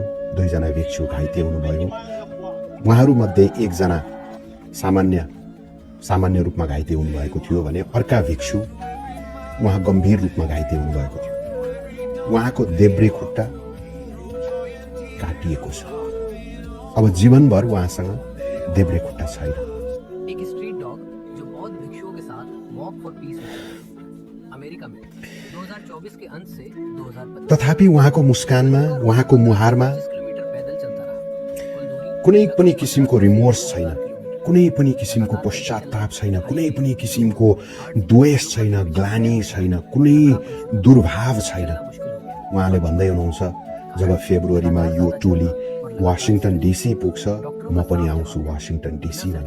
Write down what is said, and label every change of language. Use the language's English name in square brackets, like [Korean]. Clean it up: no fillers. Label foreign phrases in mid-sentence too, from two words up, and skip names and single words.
[Nepali] 2 जना भिक्षु घाइते हुनुभयो। उहाँहरू मध्ये एकजना सामान्य रूपमा घाइते हुनुभएको थियो भने अर्का भिक्षु उहाँ गम्भीर रूपमा घाइते हुनुभएको थियो। उहाँको देब्रे खुट्टा काटिएको छ। अब जीवनभर उहाँसँग देब्रे खुट्टा छैन। [Hindi] एक [English] street dog [Hindi] जो बौद्ध भिक्षुओं के साथ वॉक फॉर पीस अमेरिका में 2024 के अंत से 2025 [Nepali] तथापि उहाँको मुस्कानमा, उहाँको मुहारमा [Hindi] किलोमीटर पैदल चलता रहा। [Nepali] कुनै पनि किसिमको रिमोर्स छैन, कुनै पनि किसिमको पश्चाताप छैन, कुनै पनि किसिमको द्वेष छैन, ग्लानि छैन, कुनै दुर्भाव छैन। उहाँले भन्दै हुनुहुन्छ, जब फेब्रुअरीमा यो टोली वाशिंगटन डीसी पुग्छ म पनि आउँछु वाशिंगटन डीसी भनेर।